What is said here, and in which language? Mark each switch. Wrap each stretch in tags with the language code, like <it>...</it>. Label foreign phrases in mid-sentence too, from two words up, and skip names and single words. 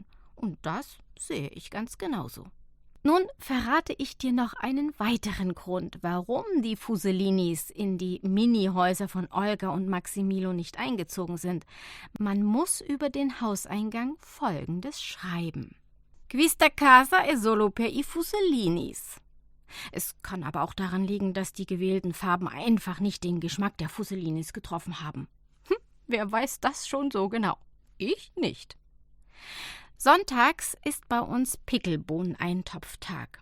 <de>Und das sehe ich ganz genauso. Nun verrate ich dir noch einen weiteren Grund, warum die Fusellinis in die Mini-Häuser von Olga und Maximilo nicht eingezogen sind. Man muss über den Hauseingang Folgendes schreiben:</de> <it>Questa casa è solo per i Fusellinis.</it> <de>Es kann aber auch daran liegen, dass die gewählten Farben einfach nicht den Geschmack der Fusellinis getroffen haben. Wer weiß das schon so genau? Ich nicht. Sonntags ist bei uns Pickelbohnen-Eintopftag.</de>